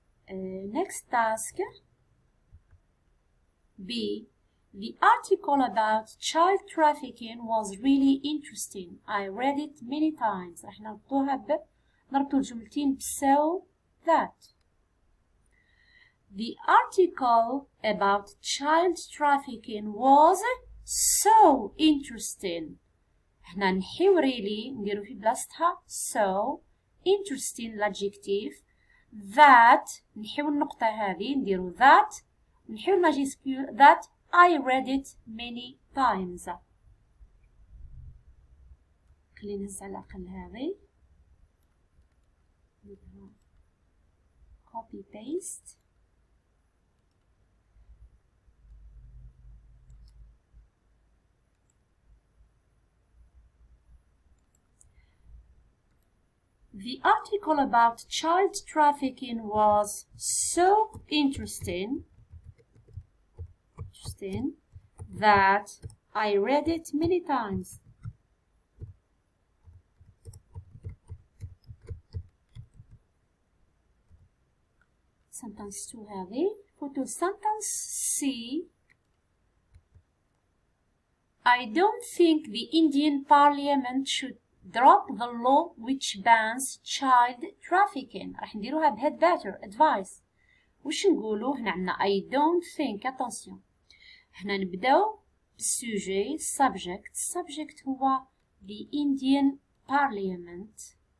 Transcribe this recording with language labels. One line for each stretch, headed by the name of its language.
English: Next task B. The article about child trafficking was really interesting. I read it many times.
Arabic: راح نربطو الجملتين بسو that.
English: The article about child trafficking was so interesting.
Arabic: هنا نحيو really نديرو في بلاصتها so interesting l'adjective that نحيو النقطة هذه نديرو that نحيو الماجيسكول
English: that I read it many times.
Arabic: خلينا نهز على الأقل هذه copy paste.
English: The article about child trafficking was so interesting that I read it many times. Sentence 2 هذه. Photo sentence C. I don't think the Indian Parliament should drop the law which bans child trafficking.
Arabic: راح نديروها بهاد better advice. وش نقولو هنا عندنا
English: I don't think
Arabic: attention. هنا نبداو بالسوجي subject هو the Indian Parliament.